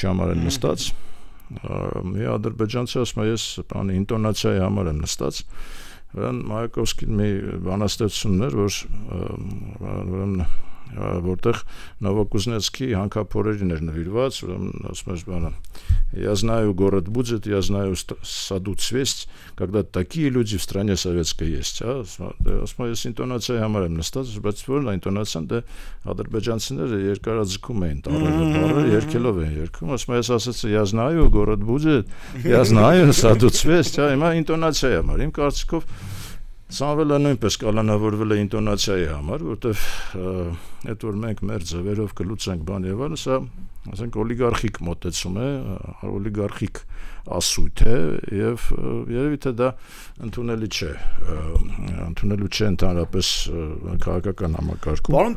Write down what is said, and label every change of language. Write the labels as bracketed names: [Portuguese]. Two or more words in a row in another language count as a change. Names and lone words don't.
[Armenian] համար են նստած մի ադրբեջանցի ասում է ես բանի ինտոնացիայի համար եմ նստած Վրան Մայակովսկին մի բանաստեղծություն էր, որ որտեղ Նովոկուզնեցկի հանքափորերին էր նվիրված, ուրեմն ասում էր [Russian] բանը Я знаю город будет, я знаю саду цвесть, когда такие люди в стране советской есть, [Armenian] ասում ես ինտոնացիայի համար եմ նստած, բայց որն է ինտոնացիան, դե ադրբեջանցիները երկարաձգում էին տառերը, երկելով են երգում, ասում ես [Russian] ասացի я знаю город будет, я знаю саду цвесть, [Armenian] հիմա ինտոնացիայի համար, իմ կարծիքով Սամվելը նույնպես կալանավորվել է ինտոնացիայի համար, որտեվ այդ որ մենք մեր ձևերով կլուծենք բան եւ այլն, սա ասենք օլիգարխիկ մոտեցում է, օլիգարխիկ ասույթ է եւ երևի թե դա ընդունելի չէ ընդհանրապես քաղաքական համակարգում։ Պարոն